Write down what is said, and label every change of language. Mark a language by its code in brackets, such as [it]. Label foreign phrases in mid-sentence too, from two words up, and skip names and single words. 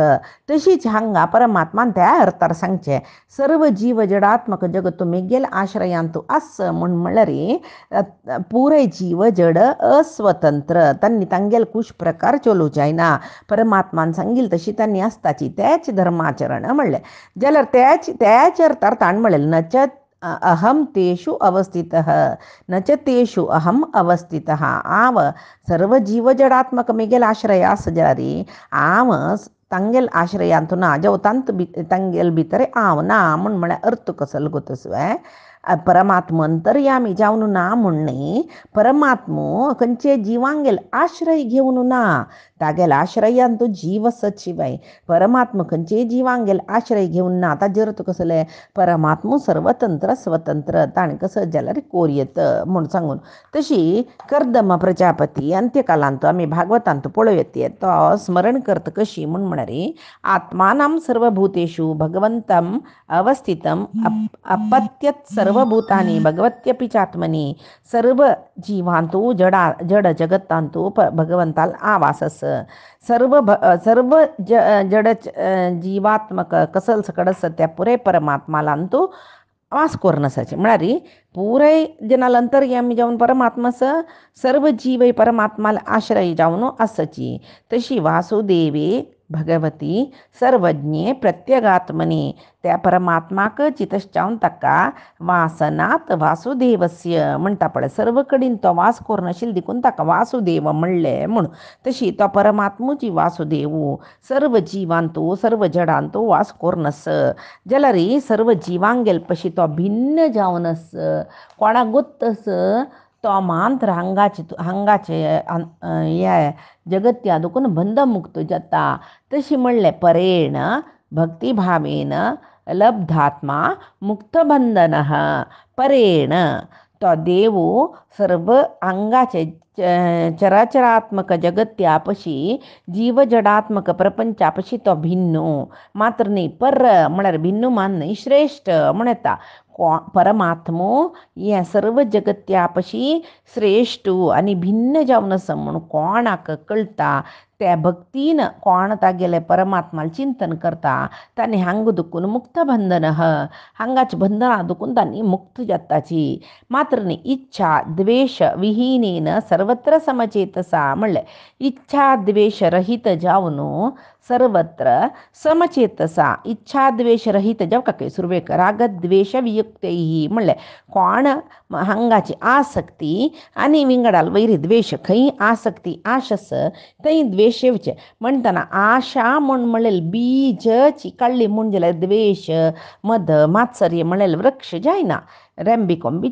[kok] तशीच हांगा परमात्मान त्या अर्थार सांगचें सर्व जीव जडात्मक जगत मेगेल आश्रयांतू आस म्हूण म्हळ्यार पुरे जीव जड अस्वतंत्र. तांणी तांगेल कुश प्रकार चलूं जायना. परमात्मान सांगिल्ली तशी तांणी आसताची तेच धर्माचरण म्हणलें. जाल्यार त्याच अर्थार ताणें म्हणलें [sa] नच अहम तेषु अवस्थितः न च तेषु अहम अवस्थितः. [kok] हांव सर्व जीव जडात्मक मेगेल आश्रय आस जाल्यार हांव तांगेल आश्रयांतू ना जावं तांगेल भितर हांव ना म्हूण म्हळ्यार अर्थ कसलो गो तसो. परमात्म अंतर्यामी जावन ना म्हूण न्ही. परमात्मो खंयचे जिवांगेल आश्रय घेवन ना. तागेल आश्रयांतू जीव आसत शिवाय परमात्मा खंयचे जिवांगेल आश्रय घेवन ना. ताजे अर्थ कसले परमात्मो सर्वतंत्र स्वतंत्र ताणें कसं जाल्यार कोरयेत म्हूण सांगून. तशी कर्दम प्रजापती अंत्यकालांतू आमी भागवतांतू पळोवं येते तो स्मरण करता कशी म्हूण म्हळ्यार [sa] आत्मानां सर्वभूतेषु भगवंतं अवस्थितं अपत्यत सर्वभूतानी भगवत्यपि चात्मनी. [kok] सर्व जीवांतू जड जगतांतू भगवंताल आवास आस. सर्व जड जीवात्मक कसल सकड आसा त्या पुरे परमात्मालांतू वास करून आसाचे म्हळ्यार पुराय जनाल अंतर्यामी जावन परमात्मा आसा. सर्व जीव परमात्माला आश्रय जावन आसची. तशी [sa] वासुदेवे भगवती सर्वज्ञे प्रत्यगात्मने [kok] त्या परमात्माक चितश्चावन ताका [sa] वासनात वासुदेवस्य [kok] म्हणटा पळय सर्व कडेन तो वास कोरनाशिल्लो देखून ताका वासुदेव म्हणलें म्हूण तशी तो परमात्मूची वासुदेव सर्व जिवांतो सर्व जडांतो वास कोरनस जाल्यार सर्व जिवांक गेले पशी तो भिन्न जावनस कोणाक गोत्तस तो मात्र हांगाचे हे जगत्या दुखून बंधमुक्त जाता तशी म्हणलें [sa] परेण भक्तिभावेन लब्धात्मा मुक्तबंधनः [kok] परेण तो देव सर्व अंगाचे चराचरात्मक जगत्यापशी जीवजडात्मक प्रपंचापशी तो भिन्नो मात्र न्ही पर म्हळ्यार भिन्न मान न्ही श्रेष्ठ म्हणता परमात्मो ह्या सर्व जगत्यापशी श्रेष्ठ आनी भिन्न जावन आसा म्हूण कोणाक कळटा त्या भक्तीन कोण तागेले परमात्माला चिंतन करता तांणी हांग दुखून मुक्त बंधन हांगाची बंधनां दुखून तांणी मुक्त जाताची मात्र न्ही [sa] इच्छा द्वेष विहीनेन सर्वत्र समचेतसा [kok] म्हणलें इच्छा द्वेष रहित जावन [sa] सर्वत्र समचेतसा [kok] इच्छा द्वेष रहित जावं काय सुरवेक [sa] रागद्वेष वियुक्तैही [kok] म्हणलें कोण हांगाची आसक्ती आनी विंगडाल वैरी द्वेष खंय आसक्ती आशस थंय द्वेष येवचे म्हणटना आशा म्हूण म्हणलें बीज काडली म्हूण जाल्यार द्वेष मद मात्सर्य म्हणलें वृक्ष जायना रेंबिकोम बी